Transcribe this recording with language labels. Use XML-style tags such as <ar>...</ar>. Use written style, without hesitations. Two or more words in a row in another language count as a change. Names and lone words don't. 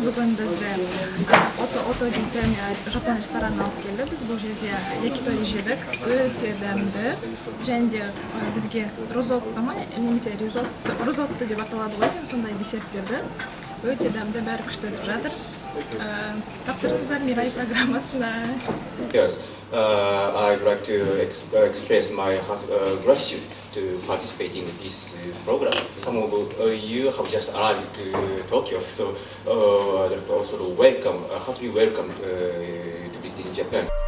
<kk>Бүгін бізді ото дейтін жапон ресторанына алып келді. Біз бұл жерде якитори жедік, өте дәмді. Және де бізге ризотто ма, немесе ризотто деп аталады ғой, сондай десерт берді. Өте дәмді, бәрі күшті өтіп жатыр. Тапсырыңыздар MIRAI программасына.</kk> <en>Yes, I'd like to express my gratitude to participate in this program. Some of you have just arrived to Tokyo, so also welcome, heartily welcome to visit in Japan.</en>